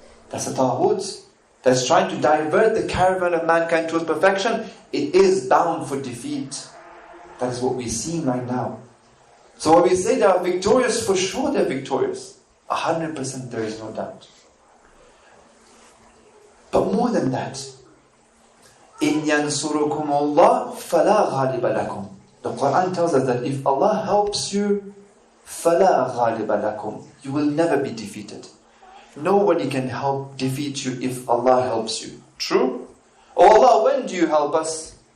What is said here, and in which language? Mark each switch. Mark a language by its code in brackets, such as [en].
[en] That's a taghut that's trying to divert the caravan of mankind towards perfection. It is bound for defeat. That is what we're seeing right now. So when we say they are victorious, for sure they're victorious. 100% there is no doubt. But more than that, [ar] إِن يَنْصُرُكُمُ اللَّهُ فَلَا غَالِبَ لَكُمْ. [en] The Quran tells us that if Allah helps you, [ar] فَلَا غَالِبَ لَكُمْ. [en] You will never be defeated. Nobody can defeat you if Allah helps you. True? Oh Allah, when do you help us?